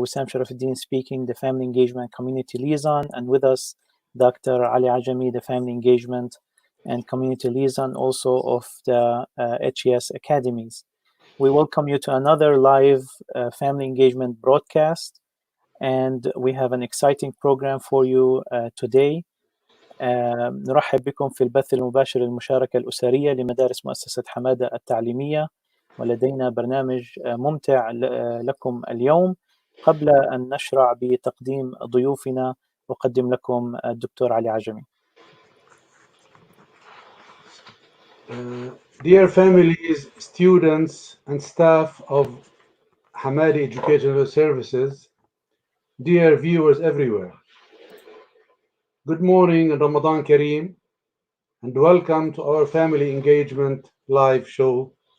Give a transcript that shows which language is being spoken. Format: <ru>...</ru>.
<en>Wissam Sharafuddin speaking, the Family Engagement Community Liaison, and with us, Dr. Ali Ajami, the Family Engagement and Community Liaison, also of the HES Academies. We welcome you to another live Family Engagement broadcast, and we have an exciting program for you today.</en> <ar>نرحب بكم في البث المباشر للمشاركة الأسرية لمدارس مؤسسة حمادة التعليمية، ولدينا برنامج ممتع لكم اليوم. قبل أن نشرع بتقديم ضيوفنا أقدم لكم الدكتور علي عجمي.</ar> <en>Dear families, students and staff of Hamadi Educational Services, dear viewers everywhere, good morning and Ramadan Kareem, and welcome to our Family Engagement live show.</en>